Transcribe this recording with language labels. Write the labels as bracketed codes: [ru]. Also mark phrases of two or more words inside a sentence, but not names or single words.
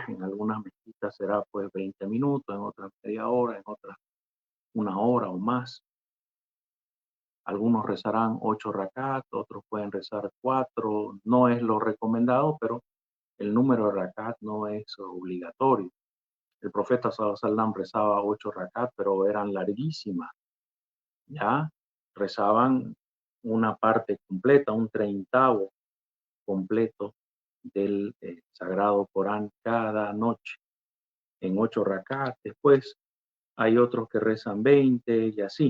[es] En algunas mezquitas será pues 20 minutos, en otras media hora, en otras una hora o más. Algunos rezarán 8 rakat, otros pueden rezar 4. No es lo recomendado, pero el número de rakat no es obligatorio. El profeta [ar] صلى الله عليه وسلم [es] rezaba 8 rakat, pero eran larguísimas. Ya rezaban una parte completa, un treintavo completo del Sagrado Corán cada noche en 8 rakat. Después hay otros que rezan 20 y así.